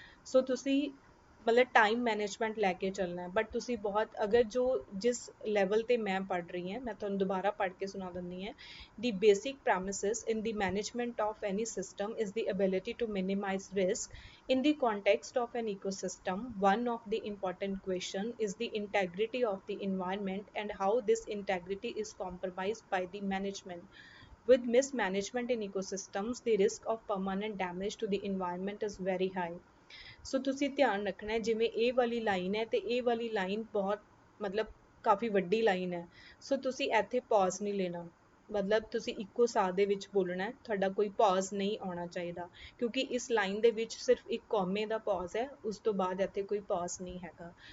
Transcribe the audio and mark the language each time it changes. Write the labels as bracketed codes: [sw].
[pa] ਸੋ ਤੁਸੀਂ ਮਤਲਬ time management ਲੈ ਕੇ ਚੱਲਣਾ ਹੈ। ਬਟ ਤੁਸੀਂ ਬਹੁਤ ਅਗਰ ਜੋ ਜਿਸ ਲੈਵਲ ਤੇ ਮੈਂ ਪੜ੍ਹ ਰਹੀ ਹਾਂ, ਮੈਂ ਤੁਹਾਨੂੰ ਦੁਬਾਰਾ ਪੜ੍ਹ ਕੇ ਸੁਣਾ ਦਿੰਦੀ ਹਾਂ। [en] The basic premises in the management of any system is the ability to minimise risk in the context of an ecosystem. One of the important question is the integrity of the environment and how this integrity is compromised by the management. With mismanagement in ecosystems, the risk of permanent damage to the environment is very high. [pa] ਸੋ ਤੁਸੀਂ ਧਿਆਨ ਰੱਖਣਾ ਹੈ ਜਿਵੇਂ ਇਹ ਵਾਲੀ line ਹੈ ਤੇ ਇਹ ਵਾਲੀ ਲਾਈਨ ਬਹੁਤ ਮਤਲਬ ਕਾਫੀ ਵੱਡੀ ਲਾਈਨ ਹੈ। ਸੋ ਤੁਸੀਂ ਇੱਥੇ ਪੌਜ਼ ਨਹੀਂ ਲੈਣਾ, ਮਤਲਬ ਤੁਸੀਂ ਇੱਕੋ ਸਾਹ ਦੇ ਵਿੱਚ ਬੋਲਣਾ ਹੈ, ਤੁਹਾਡਾ ਕੋਈ ਪੌਜ਼ ਨਹੀਂ ਆਉਣਾ ਚਾਹੀਦਾ, ਕਿਉਂਕਿ ਇਸ ਲਾਈਨ ਦੇ ਵਿੱਚ ਸਿਰਫ ਇੱਕ ਕੌਮੇ ਦਾ ਪੌਜ਼ ਹੈ, ਉਸ ਤੋਂ ਬਾਅਦ ਇੱਥੇ ਕੋਈ ਪੌਜ਼ ਨਹੀਂ ਹੈਗਾ।